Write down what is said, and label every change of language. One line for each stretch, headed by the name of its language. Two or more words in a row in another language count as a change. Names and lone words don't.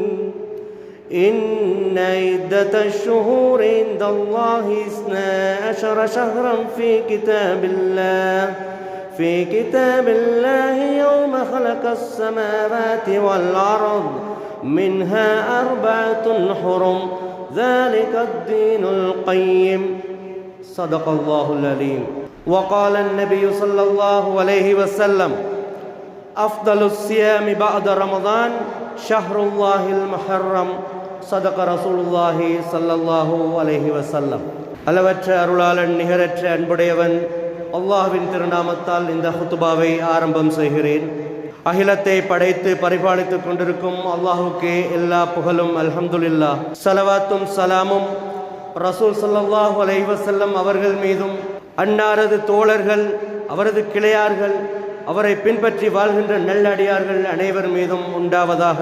Arabic: إن عدة الشهور عند الله 12 شهرا في كتاب الله يوم خلق السماوات والأرض منها 4 حرم ذلك الدين القيم. صدق الله العليم. وقال النبي صلى الله عليه وسلم: أفضل الصيام بعد رمضان شهر الله المحرم. صدق رسول الله صلى الله عليه وسلم.
Tamil: அளவற்ற அருளாளன் நிகரற்ற அன்புடையவன் அல்லாஹ்வின் திருநாமத்தால் இந்த ஹுத்பாவை ஆரம்பம் செய்கிறேன். அகிலத்தை படைத்து பரிபாலித்துக் கொண்டிருக்கும் அல்லாஹுக்கே எல்லா புகழும். அல்ஹம்துலில்லாஹ். ஸலவாத்தும் சலாமும் ரசூல்
Arabic: صلى الله عليه وسلم
Tamil: அவர்கள் மீதும், அன்னாரது தோழர்கள், அவரது கிளையார்கள், அவரை பின்பற்றி வாழ்கின்ற நல்லடியார்கள் அனைவர் மீதும் உண்டாவதாக.